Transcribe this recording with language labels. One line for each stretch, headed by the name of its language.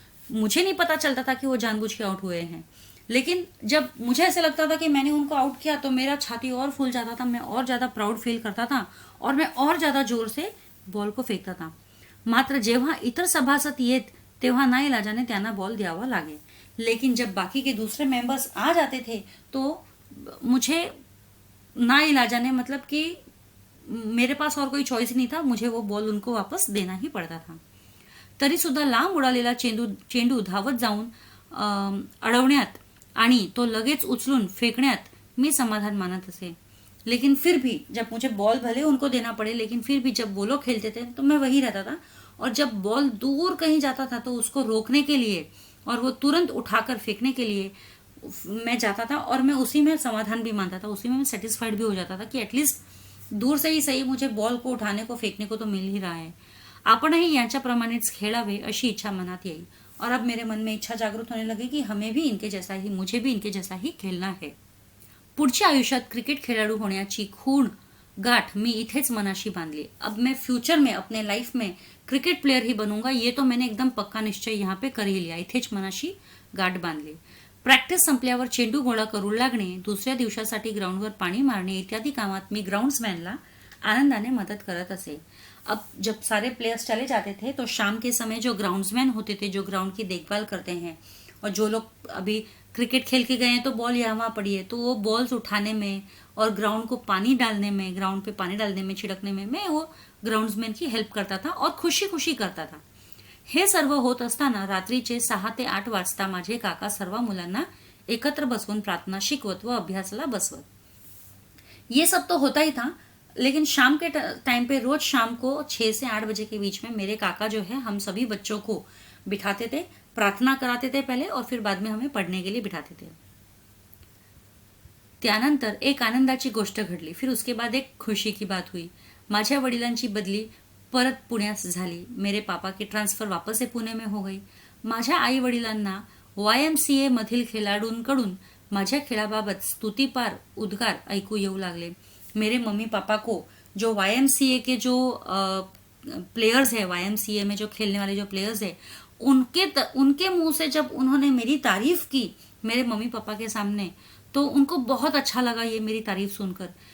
Hindi: मुझे नहीं पता चलता था कि वो जानबूझ के आउट हुए हैं, लेकिन जब मुझे ऐसे लगता था कि मैंने उनको आउट किया तो मेरा छाती और फूल जाता था, मैं और ज्यादा प्राउड फील करता था और मैं और ज्यादा जोर से बॉल को फेकता था.
Marathi: मात्र जेव्हा इतर सभासद येत तेव्हा नाईलाजाने त्यांना बॉल द्यावा लागे.
Hindi: लेकिन जब बाकी के दूसरे मेंबर्स आ जाते थे तो मुझे ना इलाजाने, मतलब कि मेरे पास और कोई चॉईस नहीं था, मुझे वो बॉल उनको वापस देना ही पडता था.
Marathi: तरी सुद्धा लांब उडालेला चेंडू धावत जाऊन अडवण्यात आणि तो लगेच उचलून फेकण्यात मी समाधान मानत असे.
Hindi: लेकिन फिर भी जब मुझे बॉल भले उनको देना पड़े, लेकिन फिर भी जब वो लोग खेलते थे तो मैं वही रहता था. और जब बॉल दूर कहीं जाता था तो उसको रोकने के लिए और वो तुरंत उठाकर फेंकने के लिए मैं जाता था, और मैं उसी में समाधान भी मानता था, उसी में मैं सेटिस्फाइड भी हो जाता था कि एटलीस्ट दूर से ही सही मुझे बॉल को उठाने को फेंकने को तो मिल ही रहा है.
Marathi: आपणही यांच्याप्रमाणेच खेळावे अशी इच्छा मनात येईल.
Hindi: और अब मेरे मन में इच्छा जागृत होने लगी कि हमें भी इनके जैसा ही, मुझे भी इनके जैसा ही खेलना है.
Marathi: पुढच्या आयुष्यात क्रिकेट खेळाडू होण्याची खूण गाठ मी इथेच मनाशी बांधली.
Hindi: अब मैं फ्यूचर में अपने लाइफ में क्रिकेट प्लेयर ही बनूंगा, ये तो मैंने एकदम पक्का निश्चय यहाँ पे कर ही लिया.
Marathi: इथेच मनाशी गाठ बांधली. प्रॅक्टिस संपल्यावर चेंडू गोळा करू लागणे, दुसऱ्या दिवसासाठी ग्राउंडवर पाणी मारणे इत्यादी कामात मी ग्राउंड्समैनला आनंदाने मदत करत असे.
Hindi: अब जब सारे प्लेयर्स चले जाते थे तो शाम के समय जो ग्राउंड्समैन होते थे, जो ग्राउंड की देखभाल करते हैं, और जो लोग अभी क्रिकेट खेल के गए हैं तो बॉल यहाँ वहाँ पड़ी है, तो वो बॉल्स उठाने में और ग्राउंड को पानी डालने में, ग्राउंड पे पानी डालने में, छिड़कने में मैं वो ग्राउंड्समैन की हेल्प करता था और खुशी खुशी करता था.
Marathi: हे सर्व होत असताना रात्रीचे 6 ते 8 वाजता माझे काका सर्व मुलांना एकत्र बसवून प्रार्थना शिकवत व अभ्यासाला बसवत.
Hindi: ये सब तो होता ही था, लेकिन शाम के टाइम पे रोज शाम को 6 से 8 बजे के बीच में मेरे काका जो है हम सभी बच्चों को बिठाते थे, प्रार्थना कराते थे पहले और फिर बाद में हमें पढ़ने के लिए बिठाते थे.
Marathi: त्यानंतर एक आनंदाची गोष्ट घडली.
Hindi: फिर उसके बाद एक खुशी की बात हुई.
Marathi: माझ्या वडिलांची बदली परत पुण्यास झाली.
Hindi: मेरे पापा की ट्रान्सफर वापस से पुणे में हो गई.
Marathi: माझ्या आई वडिलांना YMCA मधील खेळाडूंकडून माझ्या खेळाबाबत स्तुतिपार उद्गार ऐकू येऊ लागले.
Hindi: मेरे मम्मी पापा को जो YMCA के जो प्लेयर्स है, YMCA में जो खेलने वाले जो प्लेयर्स है, उनके मुंह से जब उन्होंने मेरी तारीफ की मेरे मम्मी पापा के सामने, तो उनको बहुत अच्छा लगा ये मेरी तारीफ सुनकर.